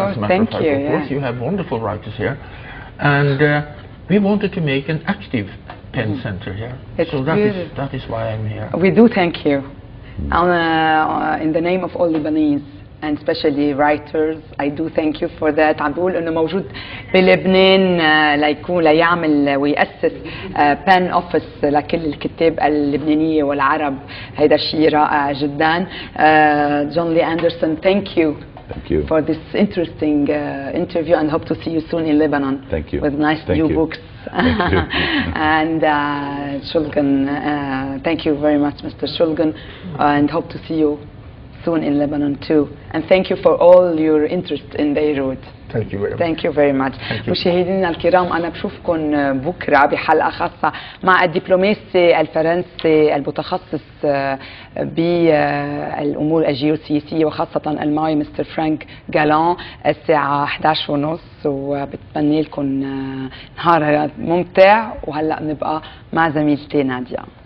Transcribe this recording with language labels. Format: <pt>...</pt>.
<en>As a matter of fact, of course, you have wonderful writers here, and we wanted to make an active Penn Center here. So that is why I'm here. We do thank you. In the name of all Lebanese, and especially writers, I do thank you for that.</en> <ar>عم بقول انه موجود بلبنان ليعمل ويأسس بان اوفيس لكل الكتاب اللبنانية والعرب. هذا شيء رائع جدا.</ar> <en>John Lee Anderson, thank you for this interesting interview, and hope to see you soon in Lebanon. Thank you. With nice new books. Thank you. And Shoulgin, thank you very much, Mr. Shoulgin, and hope to see you soon in Lebanon too. And thank you for all your interest in Beirut. Thank you very much. Thank you very much.</en> <ar>مشاهدينا الكرام، أنا بشوفكم بكرة بحلقة خاصة مع الدبلوماسي الفرنسي المتخصص بالأمور الجيوسياسية، وخاصة الماي مستر فرانك جالان، الساعة 11:30. وبتمنى لكم نهار ممتع. وهلأ بنبقى مع زميلتي نادية.</ar>